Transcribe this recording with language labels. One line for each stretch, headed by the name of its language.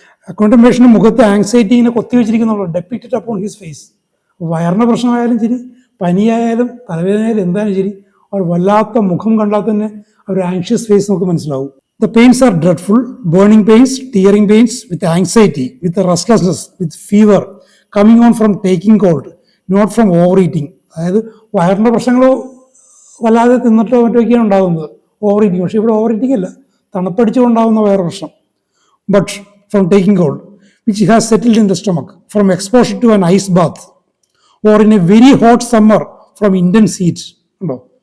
Malayalam: Accountant പേഷ്യൻ്റെ മുഖത്ത് anxiety ഇങ്ങനെ കൊത്തിവെച്ചിരിക്കുന്നുള്ളൂ,
English: Depicted upon his face.
Malayalam: വയറിൻ്റെ പ്രശ്നമായാലും ശരി, പനിയായാലും തലവേദനയായാലും എന്തായാലും ശരി, അവർ വല്ലാത്ത മുഖം കണ്ടാൽ തന്നെ ഒരു ആങ്ഷ്യസ് ഫേസ് നമുക്ക് മനസ്സിലാവും.
English: The pains are dreadful, burning pains, tearing pains, with anxiety, with restlessness, with fever, coming on from taking cold, not from overeating.
Malayalam: അതായത് വയറിൻ്റെ പ്രശ്നങ്ങളോ വല്ലാതെ തിന്നിട്ടോ മറ്റൊക്കെയാണ് ഉണ്ടാകുന്നത്, ഓവർ ഈറ്റിംഗ്. പക്ഷേ ഇവിടെ ഓവർ ഈറ്റിംഗ് അല്ല, തണുപ്പടിച്ചുകൊണ്ടാകുന്ന വയറ് പ്രശ്നം.
English: But from taking cold which has settled in the stomach, from exposure to an ice bath, or in a very hot summer from intense heat. ഉണ്ടോ?